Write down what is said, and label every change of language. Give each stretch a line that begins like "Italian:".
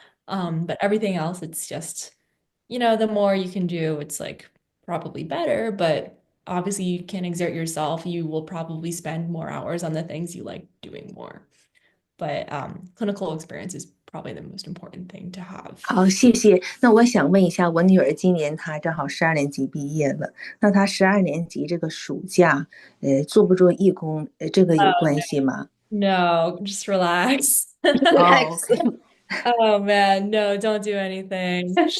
English: But everything else, it's just, the more you can do, it's like probably better. But obviously, you can exert yourself. You will probably spend more hours on the things you like doing more. But clinical experience is probably the most important thing to have.
Chinese: 好，谢谢。那我想问一下，我女儿今年她正好12年级毕业了，那她12年级这个暑假，做不做义工，这个有关系吗？
English: No, just relax.
Chinese: 哦，OK，
English: Oh man, no, don't do anything.